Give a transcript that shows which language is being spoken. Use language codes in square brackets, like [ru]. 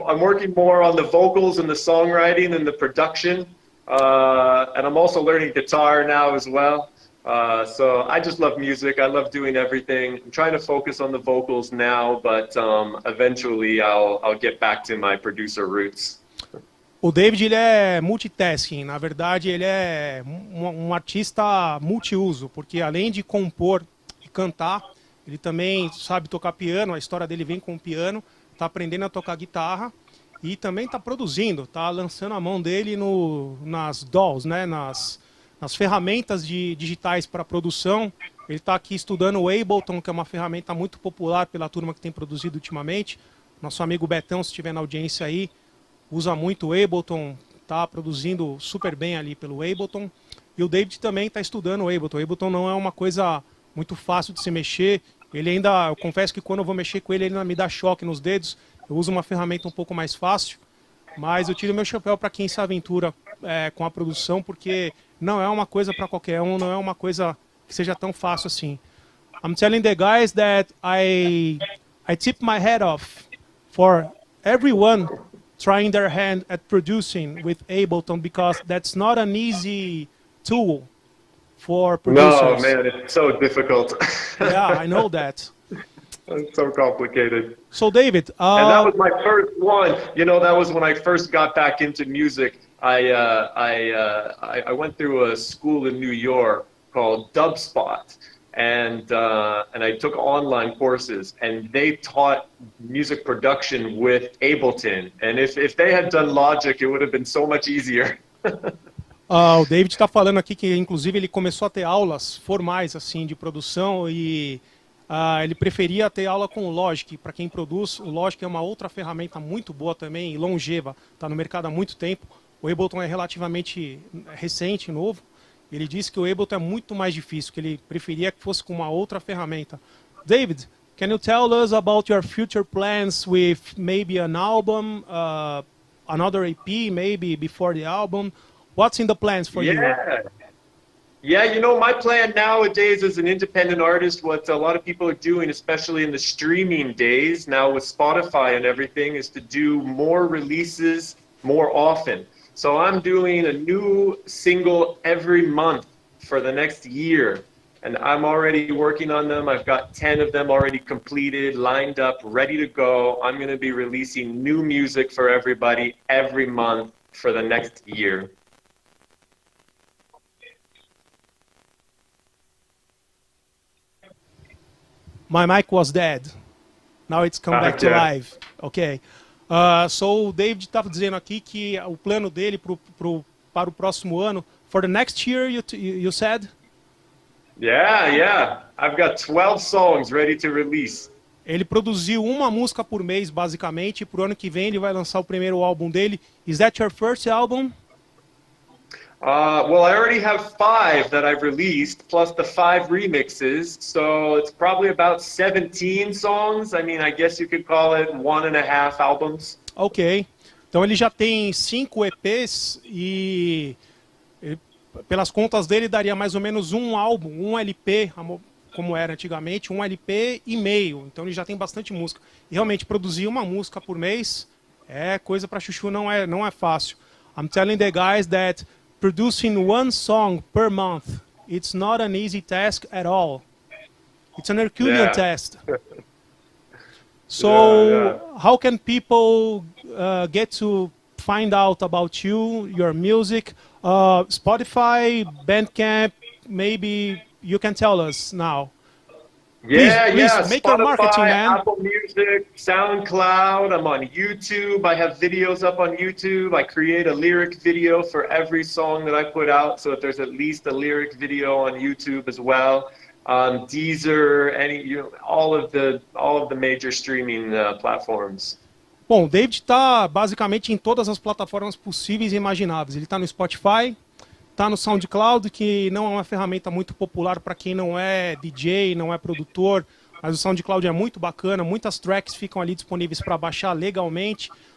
[en] I'm working more on the vocals and the songwriting and the production, and I'm also learning guitar now as well. So I just love music. I love doing everything. I'm trying to focus on the vocals now, but eventually I'll get back to my producer roots. [pt] O David, ele é multitasking. Na verdade, ele é um artista multiuso, porque além de compor e cantar, ele também sabe tocar piano. A história dele vem com o piano. Está aprendendo a tocar guitarra e também está produzindo, está lançando a mão dele nas DAWs, né? nas ferramentas digitais para produção. Ele está aqui estudando o Ableton, que é uma ferramenta muito popular pela turma que tem produzido ultimamente. Nosso amigo Betão, se estiver na audiência aí, usa muito o Ableton, está produzindo super bem ali pelo Ableton. E o David também está estudando o Ableton. O Ableton não é uma coisa muito fácil de se mexer. Eu confesso que quando eu vou mexer com ele ainda me dá choque nos dedos. Eu uso uma ferramenta um pouco mais fácil, mas eu tiro meu chapéu para quem se aventura com a produção, porque não é uma coisa para qualquer um, não é uma coisa que seja tão fácil assim. [en] I'm telling the guys that I tip my hat off for everyone trying their hand at producing with Ableton, because that's not an easy tool for producers. No, man, it's so difficult. Yeah, I know that. It's so complicated. So, David, and that was my first one. That was when I first got back into music. I went through a school in New York called Dubspot, and I took online courses, and they taught music production with Ableton. And if they had done Logic, it would have been so much easier. [pt] O David está falando aqui que, inclusive, ele começou a ter aulas formais assim de produção e ele preferia ter aula com o Logic. Para quem produz, o Logic é uma outra ferramenta muito boa também e longeva, está no mercado há muito tempo. O Ableton é relativamente recente, novo. Ele disse que o Ableton é muito mais difícil, que ele preferia que fosse com uma outra ferramenta. [en] David, can you tell us about your future plans with maybe an album, another EP, maybe before the album? What's in the plans for you? Yeah, you know, my plan nowadays as an independent artist, what a lot of people are doing, especially in the streaming days, now with Spotify and everything, is to do more releases more often. So I'm doing a new single every month for the next year. And I'm already working on them. I've got 10 of them already completed, lined up, ready to go. I'm going to be releasing new music for everybody every month for the next year. My mic was dead. Now it's come back to life. Ok. [pt] So o David estava dizendo aqui que o plano dele para o próximo ano, [en] for the next year, you said? Yeah. I've got 12 songs ready to release. [pt] Ele produziu uma música por mês, basicamente, e pro ano que vem ele vai lançar o primeiro álbum dele. [en] Is that your first album? Well, I already have 5 that I've released, plus the 5 remixes, so it's probably about 17 songs. I mean, I guess you could call it 1.5 albums. Ok. [pt] Então ele já tem 5 EPs e pelas contas dele daria mais ou menos um álbum, um LP, como era antigamente, um LP e meio. Então ele já tem bastante música. E realmente produzir uma música por mês é coisa para chuchu, não é fácil. [en] I'm telling the guys that producing one song per month, it's not an easy task at all. It's an Herculean task. So how can people get to find out about you, your music? Spotify, Bandcamp, maybe you can tell us now. Please make your marketing, man. Apple Music, SoundCloud. I'm on YouTube. I have videos up on YouTube. I create a lyric video for every song that I put out, so that there's at least a lyric video on YouTube as well. Deezer, all of the major streaming platforms. [pt] Bom, o David está basicamente em todas as plataformas possíveis e imagináveis. Ele está no Spotify, está no SoundCloud, que não é uma ferramenta muito popular para quem não é DJ, não é produtor, mas o SoundCloud é muito bacana, muitas tracks ficam ali disponíveis para baixar legalmente.